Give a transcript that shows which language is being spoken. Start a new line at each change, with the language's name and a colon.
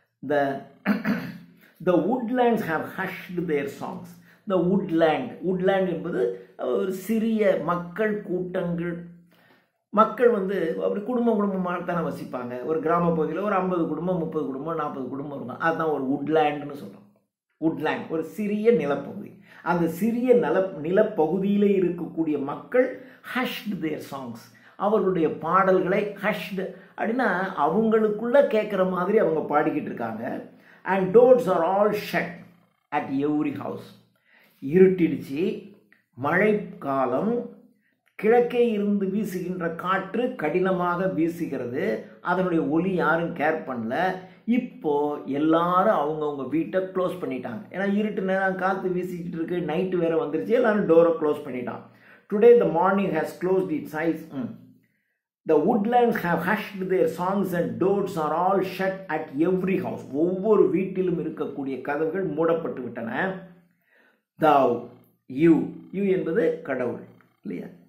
English: The woodlands have hushed their songs.
Tamil: The woodland என்பது ஒரு சிறிய மக்கள் கூட்டங்கள். மக்கள் அப்படி குடும்பமாக தானே வசிப்பாங்க. ஒரு கிராம பகுதியில் ஒரு 50 குடும்பம், 30 குடும்பம், 40 குடும்பம் இருக்கும். அதுதான் ஒரு woodlandன்னு சொல்கிறோம். woodland ஒரு சிறிய நிலப்பகுதி. அந்த சிறிய நிலப்பகுதியில் இருக்கக்கூடிய மக்கள்
English: hushed their songs,
Tamil: அவர்களுடைய பாடல்களை hushed அப்படின்னா அவங்களுக்குள்ள கேட்குற மாதிரி அவங்க பாடிக்கிட்டு இருக்காங்க.
English: And doors are all shut at every house.
Tamil: இருட்டிடுச்சு, மழை காலம், கிழக்கே இருந்து வீசுகின்ற காற்று கடினமாக வீசுகிறது. அதனுடைய ஒலி யாரும் கேர் பண்ணல. இப்போ எல்லாரும் அவங்கவுங்க வீட்டை க்ளோஸ் பண்ணிட்டாங்க. ஏன்னா இருட்டு நேரம் காற்று வீசிக்கிட்டு இருக்கு, நைட்டு வேற வந்துருச்சு, எல்லாரும் டோரை க்ளோஸ் பண்ணிட்டான்.
English: Today the morning has closed its eyes. The woodlands have hushed their songs and doors are all shut at every house.
Tamil: ஒவ்வொரு வீட்டிலும் இருக்கக்கூடிய கதவுகள் மூடப்பட்டு விட்டன. Thou, you என்பது கடவுள் இல்லையா?